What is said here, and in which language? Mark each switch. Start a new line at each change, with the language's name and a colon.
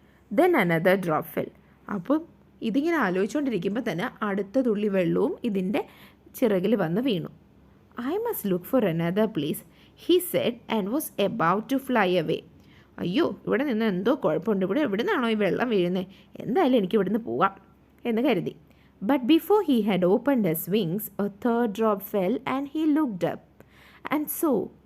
English: Then another drop fell.
Malayalam: അപ്പം ഇതിങ്ങനെ ആലോചിച്ചുകൊണ്ടിരിക്കുമ്പോൾ തന്നെ അടുത്ത തുള്ളി വെള്ളവും ഇതിൻ്റെ ചിറകിൽ വന്ന് വീണു.
English: I must look for another place, he said and was about to fly away.
Malayalam: അയ്യോ, ഇവിടെ നിന്ന് എന്തോ കുഴപ്പമുണ്ട്, എവിടെ നിന്നാണോ ഈ വെള്ളം വീഴുന്നത്, എന്തായാലും എനിക്ക് ഇവിടുന്ന് പോവാം എന്ന് കരുതി.
English: But before he had opened his wings, a third drop fell and he looked up and saw.